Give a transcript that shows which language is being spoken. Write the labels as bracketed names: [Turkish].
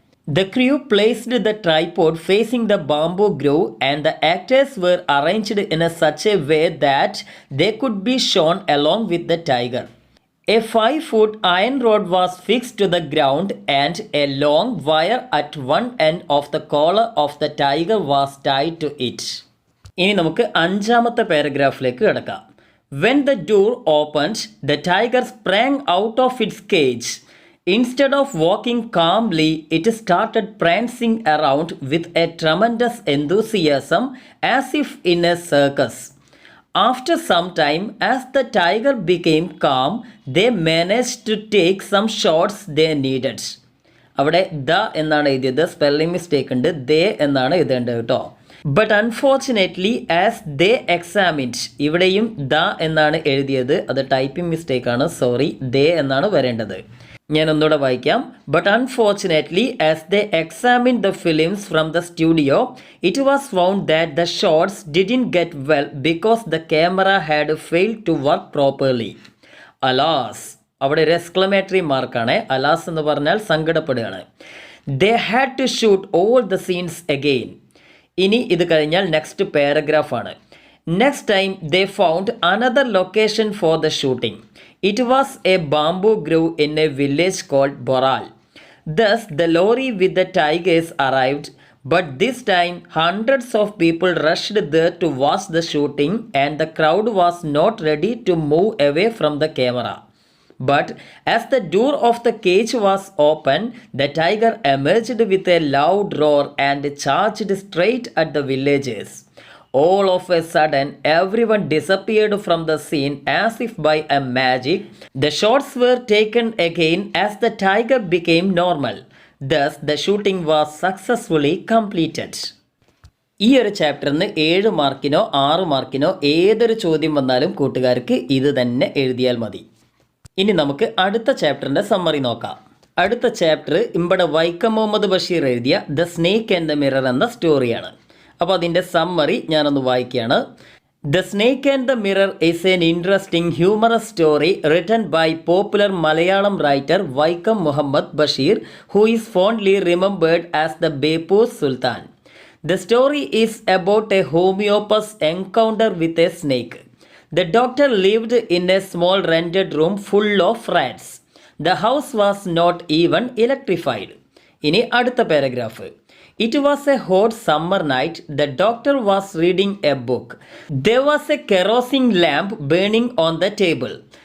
[English] The crew placed the tripod facing the bamboo grove and the actors were arranged in such a way that they could be shown along with the tiger. A 5-foot iron rod was fixed to the ground and a long wire at one end of the collar of the tiger was tied to it. [Malayalam] ഇനി നമുക്ക് അഞ്ചാമത്തെ പാരഗ്രാഫിലേക്ക് കിടക്കാം. [English] When the door opened, the tiger sprang out of its cage. Instead of walking calmly, it started prancing around with a tremendous enthusiasm as if in a circus. After some time, as the tiger became calm, they managed to take some shots they needed. [Malayalam] അവിടെ the എന്നാണ് എഴുതിയത്, spelling mistake ഉണ്ട്, ദേ എന്നാണ് എഴുതേണ്ടത് കേട്ടോ. [English] but unfortunately as they examined, [Malayalam] ഇവിടെയും the എന്നാണ് എഴുതിയത്, അത് ടൈപ്പിംഗ് മിസ്റ്റേക്കാണ്, സോറി, ദേ എന്നാണ് വരേണ്ടത്. ഞാൻ ഒന്നുകൂടെ വായിക്കാം. [English] But unfortunately as they examined the films from the studio it was found that the shots didn't get well because the camera had failed to work properly. [Malayalam] Alas, അവിടെ ഒരു എക്സ്ക്ലമേറ്ററി മാർക്കാണ്. Alas എന്ന് പറഞ്ഞാൽ സങ്കടപ്പെടുകയാണ്. [English] They had to shoot all the scenes again. [Malayalam] ഇനി ഇത് കഴിഞ്ഞാൽ next പാരഗ്രാഫാണ്. [English] Next time they found another location for the shooting. It was a bamboo grove in a village called Boral. Thus, the lorry with the tigers arrived, but this time hundreds of people rushed there to watch the shooting and the crowd was not ready to move away from the camera. But as the door of the cage was opened, the tiger emerged with a loud roar and charged straight at the villagers. All of a sudden, everyone disappeared from the scene as if by a magic. The shots were taken again as the tiger became normal. Thus, the shooting was successfully completed. [Malayalam] ഈ ഒരു ചാപ്റ്ററിന് 7 മാർക്കിനോ 6 മാർക്കിനോ ഏതൊരു ചോദ്യം വന്നാലും കൂട്ടുകാർക്ക് ഇത് തന്നെ എഴുതിയാൽ മതി. ഇനി നമുക്ക് അടുത്ത ചാപ്റ്ററിൻ്റെ സമ്മറി നോക്കാം. അടുത്ത ചാപ്റ്റർ ഇവിടെ വൈക്കം മുഹമ്മദ് ബഷീർ എഴുതിയ the snake and the mirror എന്ന സ്റ്റോറിയാണ്. അപ്പോൾ അതിൻ്റെ സമ്മറി ഞാനൊന്ന് വായിക്കുകയാണ്. [English] The snake and the mirror is an interesting humorous story written by popular Malayalam writer Vaikom Muhammad Basheer, who is fondly remembered as the Beypore Sultan. The story is about a homeopath's encounter with a snake. The doctor lived in a small rented room full of rats. The house was not even electrified. [Malayalam] ഇനി അടുത്ത paragraph. [English] It was a hot summer night. The doctor was reading a book. There was a kerosene lamp burning on the table.